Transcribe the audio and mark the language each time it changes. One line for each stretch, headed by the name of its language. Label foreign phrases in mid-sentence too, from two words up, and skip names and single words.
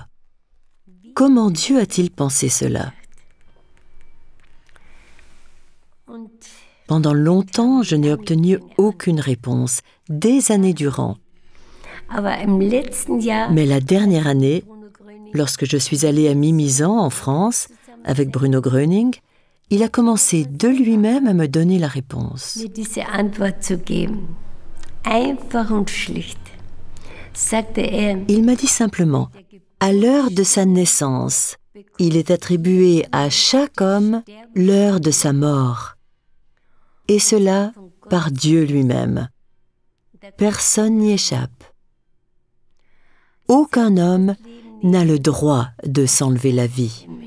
French: Comment Dieu a-t-il pensé cela? Pendant longtemps, je n'ai obtenu aucune réponse, des années durant. Mais la dernière année, lorsque je suis allée à Mimizan, en France, avec Bruno Gröning, il a commencé de lui-même à me donner la réponse.
German: Mir diese Antwort zu geben. Einfach und schlicht. Sagte
French: Il m'a dit simplement, à l'heure de sa naissance, il est attribué à chaque homme l'heure de sa mort. Et cela par Dieu lui-même. Personne n'y échappe. Aucun homme n'a le droit de s'enlever la vie.